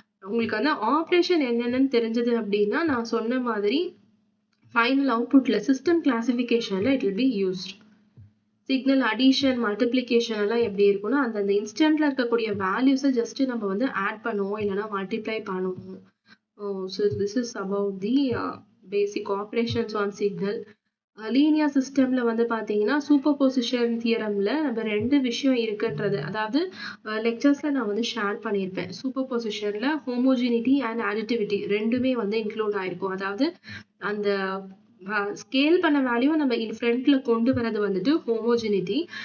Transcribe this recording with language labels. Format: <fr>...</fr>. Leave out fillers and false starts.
<ta>உங்களுக்கு வந்து ஆப்ரேஷன் என்னென்னு தெரிஞ்சது அப்படின்னா நான் சொன்ன மாதிரி final அவுட்புட்ல system கிளாசிஃபிகேஷன்ல it will be used. Signal addition multiplication எல்லாம் எப்படி இருக்கும்னா அந்த இன்ஸ்டன்ட்ல இருக்கக்கூடிய வேல்யூஸை ஜஸ்ட் நம்ம வந்து ஆட் பண்ணுவோம் இல்லைன்னா மல்டிப்ளை பண்ணுவோம்.</ta> <en>So this is about the basic operations on signal.</en> <ta>Linear சிஸ்டம்ல வந்து பாத்தீங்கன்னா சூப்பர் பொசிஷன் தியரம்ல நம்ம ரெண்டு விஷயம் இருக்குன்றது, அதாவது லெக்சர்ஸ்ல நான் வந்து ஷேர் பண்ணியிருப்பேன். சூப்பர் பொசிஷன்ல ஹோமோஜினிட்டி அண்ட் அடிட்டிவிட்டி ரெண்டுமே வந்து இன்க்ளூட் ஆயிருக்கும். அதாவது அந்த ஸ்கேல் பண்ண வேல்யூ நம்ம ஃப்ரண்ட்ல கொண்டு வரது வந்துட்டு ஹோமோஜினிட்டி.</ta>